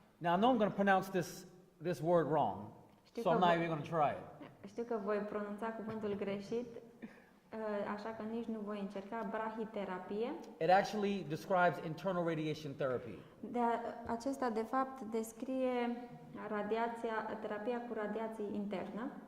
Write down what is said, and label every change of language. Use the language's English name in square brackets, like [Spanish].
[English] Now, I know I'm going to pronounce this word wrong, so I'm not even going to try it. [Romanian] Știu că voi pronunța cuvântul greșit, așa că nici nu voi încerca brahiterapie. [English] It actually describes internal radiation therapy. [Romanian] Acesta de fapt descrie terapia cu radiații internă.